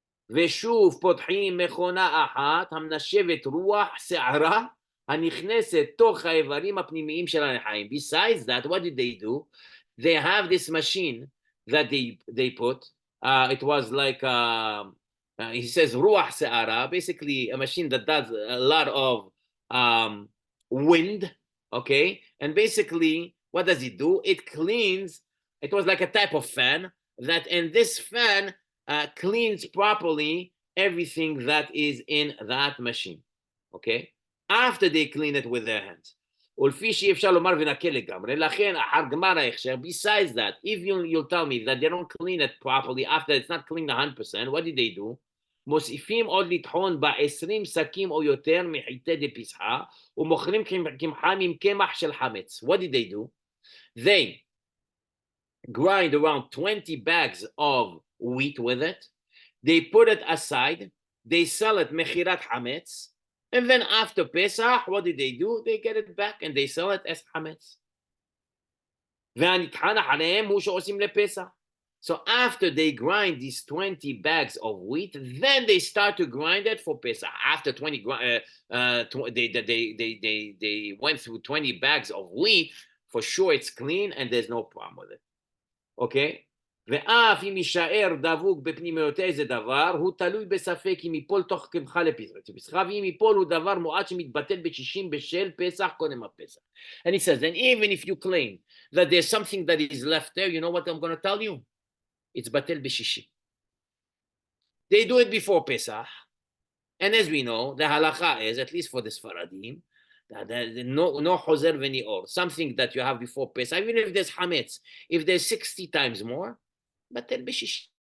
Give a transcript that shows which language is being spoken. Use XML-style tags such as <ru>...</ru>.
<he>ושוב פותחים מכונה אחת, המנשבת רוח שערה, הנכנסת תוך האיברים הפנימיים של הרחיים.</he> <en>Besides that, what did they do? They have this machine that they put. It was like he says ruach se'ara, basically a machine that does a lot of wind. Okay, and basically what does it do? It cleans. It was like a type of fan and this fan cleans properly everything that is in that machine. Okay, after they clean it with their hands.</en> <he>ולפי שאי אפשר לומר ונקה לגמרי, לכן אחר גמר ההכשר,</he> <en>besides that, if you'll tell me that they don't clean it properly after it's not cleaned 100%, what did they do?</en> <he>מוסיפים עוד לטחון ב-20 שקים או יותר מחיטי דפסחה, ומוכרים קמחם עם קמח של חמץ.</he> <en>What did they do? They grind around 20 bags of wheat with it, they put it aside, they sell it מכירת חמץ, and then after Pesach, what did they do? They get it back and they sell it as chametz.</en> <he>והנטחן אחריהם הוא שעושים לפסח.</he> <en>So after they grind these 20 bags of wheat, then they start to grind it for Pesach. After 20, they went through 20 bags of wheat. For sure, it's clean and there's no problem with it. Okay?</en> <he>ואף אם יישאר דבוק בפנימיותיה איזה דבר, הוא תלוי בספק אם ייפול תוך קמחה לפסח, ואם ייפול הוא דבר מועט שמתבטל ב-60 בשל פסח קודם הפסח.</he> <en>And he says, and even if you claim that there's something that is left there, you know what I'm going to tell you? It's batel ב-60. They do it before Pesach, and as we know, the halacha is, at least for the Sfaradim, no chozer v'nior, something that you have before Pesach, even if there's hametz, if there's 60 times more, batel ב-60.</en>